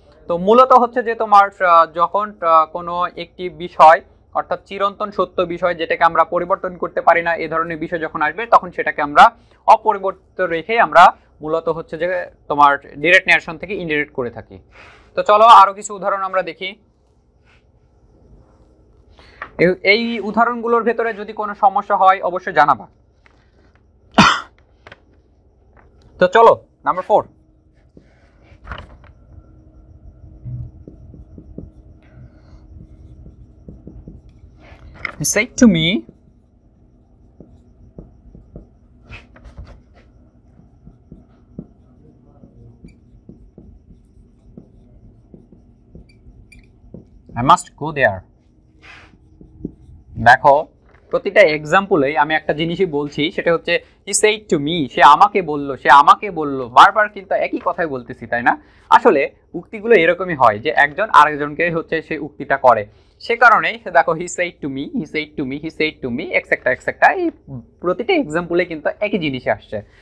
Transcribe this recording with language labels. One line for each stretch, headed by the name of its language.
Bangla: তো মূলত হচ্ছে যে তোমার যখন কোনো একটি বিষয় অর্থাৎ চিরন্তন সত্য বিষয় যেটাকে আমরা পরিবর্তন করতে পারি না এই ধরনের বিষয় যখন আসবে তখন সেটাকে আমরা অপরিবর্তিত রেখে আমরা মূলত হচ্ছে যে তোমার ডিরেক্ট ন্যারেশন থেকে ইনডিরেক্ট করে থাকি। তো চলো আরো কিছু উদাহরণ আমরা দেখি। এই উদাহরণগুলোর ভেতরে যদি কোনো সমস্যা হয় অবশ্যই জানাবা। তো চলো number 4,
English: he said to me I must go there।
Bangla: দেখো প্রতিটা এক্সাম্পলেই আমি একটা জিনিসই বলছি, সেটা হচ্ছে
English: he said to me,
Bangla: সে আমাকে বললো, সে আমাকে বললো, বারবার কিন্তু একই কথাই বলতেছি, তাই না? আসলে উক্তিগুলো এরকমই হয় যে একজন আরেকজনকে হচ্ছে সে উক্তিটা করে, সে কারণেই দেখো
English: he said to me, he said to me, he said to me,
Bangla: etcetera etcetera, এই প্রতিটা এক্সাম্পলে কিন্তু একই জিনিস আসছে।